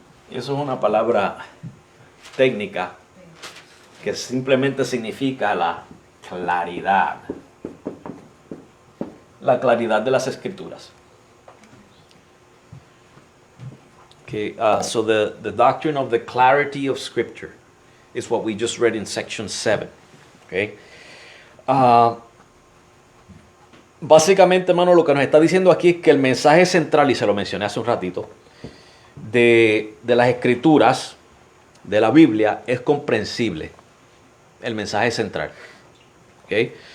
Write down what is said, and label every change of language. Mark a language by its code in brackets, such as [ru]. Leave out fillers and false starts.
[es] Eso es una palabra técnica que simplemente significa la claridad. La claridad de las escrituras. [en] Okay, so the doctrine of the clarity of Scripture is what we just read in section 7. Okay. [es] Básicamente, hermano, lo que nos está diciendo aquí es que el mensaje central, y se lo mencioné hace un ratito, de las escrituras, de la Biblia, es comprensible. El mensaje central. Okay.